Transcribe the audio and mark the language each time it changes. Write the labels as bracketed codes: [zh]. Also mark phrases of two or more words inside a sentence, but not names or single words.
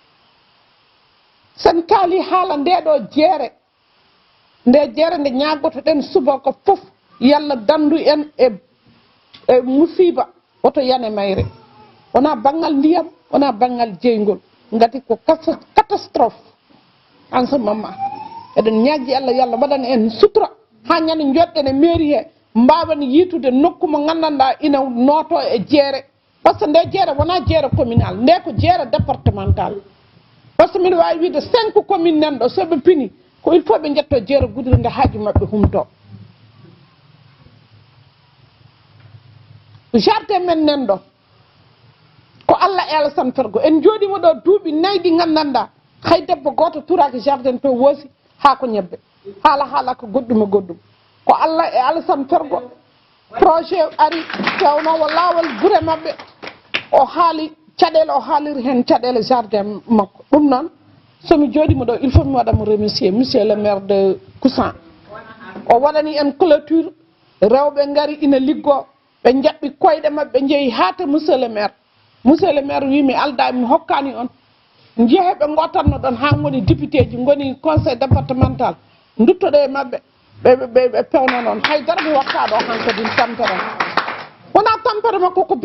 [ff] sen kaali haala ndeɗo jeere nde ñagotoɗen subaka fof yalla dandu en e musiba oto yane mayre wona banggal ndiyam wona banggal jeygol ngati ko [fr] catastrophe en ce moment [ff] eɗen ñaggi allah yallah waɗana en sutura ha ñande joɗɗen e mairie he mbawen yitude nokku mo gandanɗa ina noto e jeere [fr] par ce que [ff] nde jeere wona jeere communal nde ko jeere [fr] départemental par ce que [ff] mbiɗa wawi wiide 5 commune nan ɗo soɓe pini ko [fr] il faut [ff] ɓe jetto jeere Goudiri nde haaju mabɓe humto jardin men nan ɗo ko Allah e Alassane Fergo en jooɗima ɗo duuɓi 4 ɗi gandanɗa hay debbo goto turaki jardin to woosi ha ko ñebbe haala ko goɗɗum e goɗɗum ko Allah e Alassane Fergo projet ari fewnowo laawol gure mabɓe o haali caɗele o haaliri hen caɗele jardin makko ɗum noon somi jooɗima ɗo [fr] il faut [ff] mi waɗamo [fr] remercier monsieur le maire de Koussan [ff] o waɗani en clôture rewɓe ngari ina liggo ɓe jaɓɓi koyɗe mabɓe ɓe jeeyi haata [fr] monsieur le maire [ff] wi mi alda mi hokkani on jeehe ɓe gottanno ɗon ha goni député ji goni [fr] conseil départemental [ff] duttoɗo e mabɓe ɓe pewno noon haydara mi wakkaɗo hankadi tampere wona tampere makko ko